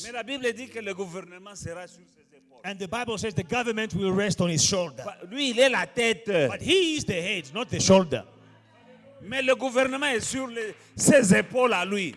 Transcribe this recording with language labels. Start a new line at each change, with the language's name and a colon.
French: Mais la Bible dit que le gouvernement sera sur ses épaules.
English: and the Bible says the government will rest on his shoulder.
French: Lui, il est la tête.
English: But he is the head, not the shoulder.
French: Mais le gouvernement est sur ses épaules à lui.